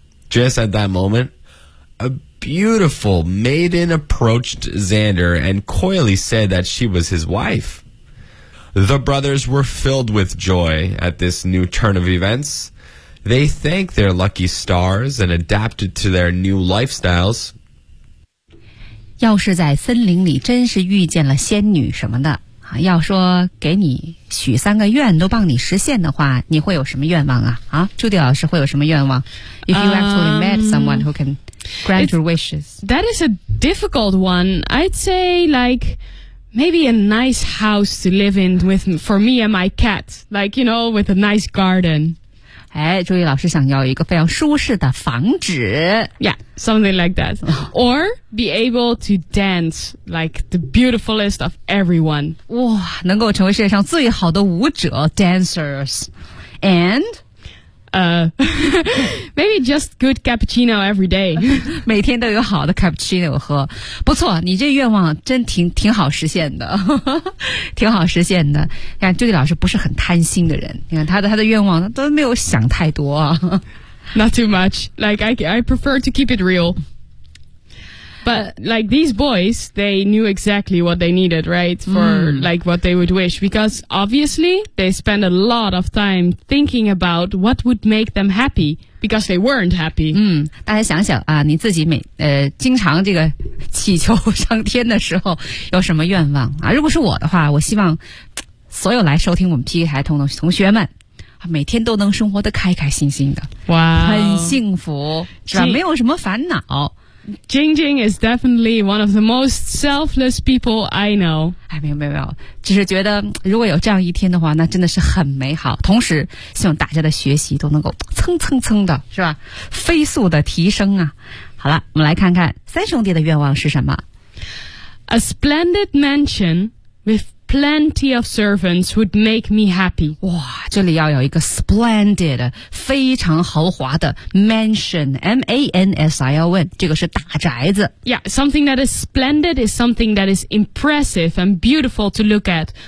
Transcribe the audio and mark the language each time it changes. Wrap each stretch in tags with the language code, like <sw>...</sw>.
<en>Just at that moment, a beautiful maiden approached Xander and coyly said that she was his wife. The brothers were filled with joy at this new turn of events. They thanked their lucky stars and adapted to their new lifestyles.</en> <zh>要是在森林里真是遇见了仙女什么的啊，要说给你许三个愿都帮你实现的话，你会有什么愿望啊？</zh> <en>啊，</en> <zh>朱迪老师会有什么愿望</zh> <en>？If you actually met someone who can grant your wishes, that is a difficult one. I'd say like maybe a nice house to live in with for me and my cat, like you know, with a nice garden.</en> <zh>哎，朱迪老师想要一个非常舒适的房子。</zh> <en>Yeah, something like that. Or be able to dance like the beautifulest of everyone.</en> <zh>哇，能够成为世界上最好的舞者</zh> <en>dancers. And? maybe just good cappuccino every day.</en> <zh>每天都有好的 cappuccino 喝。不错，你这愿望真挺好实现的。挺好实现的。你看，朱迪老师不是很贪心的人。你看他的愿望都没有想太多啊。</zh> <en>Not too much. Like, I prefer to keep it real. But, like, these boys, they knew exactly what they needed, right? For,、like, what they would wish. Because, obviously, they spent a lot of time thinking about what would make them happy. Because they weren't happy.</en> <zh>大家想想啊，你自己经常这个祈求上天的时候有什么愿望啊？如果是我的话，我希望所有来收听我们 PK 台通的同学们每天都能生活得开开心心的，哇、wow, ，很幸福，是吧？没有什么烦恼。</zh> <en>Jing Jing is definitely one of the most selfless people I know.</en> <zh>哎，没有，只是觉得如果有这样一天的话，那真的是很美好。同时，希望大家的学习都能够蹭蹭蹭的，是吧？飞速的提升啊！好了，我们来看看三兄弟的愿望是什么</zh> <en>？A splendid mansion with plenty of servants would make me happy.</en> <zh>哇，这里要有一个 splendid, 非常豪华的 mansion, M-A-N-S-I-L-N, 这个是大宅子。</zh> <en>Yeah, something that is splendid is something that is impressive and beautiful to look at.</en>